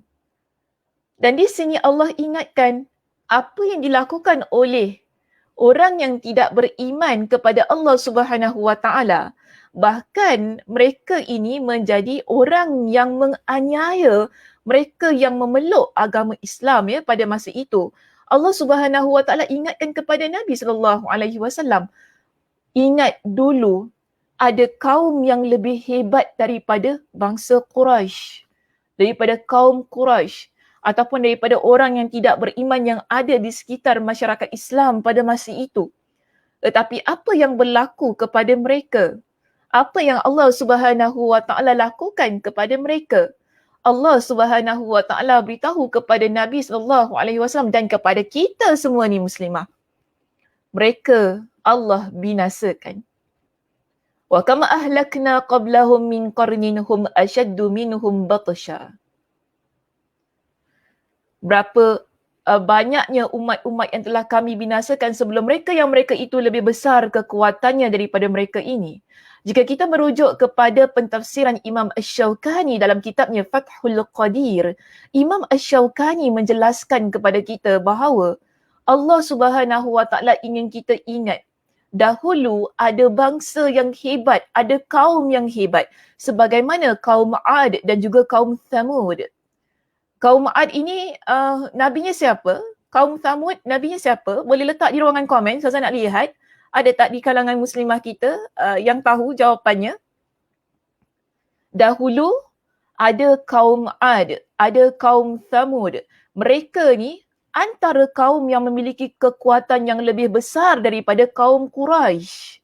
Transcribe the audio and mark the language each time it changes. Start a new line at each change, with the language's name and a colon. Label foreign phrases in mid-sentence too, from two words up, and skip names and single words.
Malay: Dan di sini Allah ingatkan apa yang dilakukan oleh orang yang tidak beriman kepada Allah
Arabic: سبحانه وتعالى.
Malay: Bahkan mereka ini menjadi orang yang menganiaya mereka yang memeluk agama Islam pada masa itu. Allah
Arabic: سبحانه وتعالى
Malay: ingatkan kepada Nabi SAW. Ingat dulu ada kaum yang lebih hebat daripada bangsa Quraisy, daripada kaum Quraisy, ataupun daripada orang yang tidak beriman yang ada di sekitar masyarakat Islam pada masa itu. Tetapi apa yang berlaku kepada mereka? Apa yang Allah
Arabic: سبحانه وتعالى
Malay: lakukan kepada mereka? Allah
Arabic: سبحانه وتعالى
Malay: beritahu kepada Nabi SAW dan kepada kita semua ni muslimah. Mereka Allah binasakan.
Arabic: وكم أهلكنا قبلهم من قرن هم أشد منهم بطشا.
Malay: Berapa banyaknya umat-umat yang telah kami binasakan sebelum mereka yang mereka itu lebih besar kekuatannya daripada mereka ini. Jika kita merujuk kepada pentafsiran Imam Asy-Syaukani dalam kitabnya Fathul Qadir, Imam Asy-Syaukani menjelaskan kepada kita bahawa Allah
Arabic: سبحانه وتعالى
Malay: ingin kita ingat dahulu ada bangsa yang hebat, ada kaum yang hebat sebagaimana kaum Ad dan juga kaum Thamud. Kaum Ad ini nabinya siapa? Kaum Thamud nabinya siapa? Boleh letak di ruangan komen, saya nak lihat. Ada tak di kalangan muslimah kita yang tahu jawapannya? Dahulu ada kaum Ad, ada kaum Thamud. Mereka ni antara kaum yang memiliki kekuatan yang lebih besar daripada kaum Quraisy.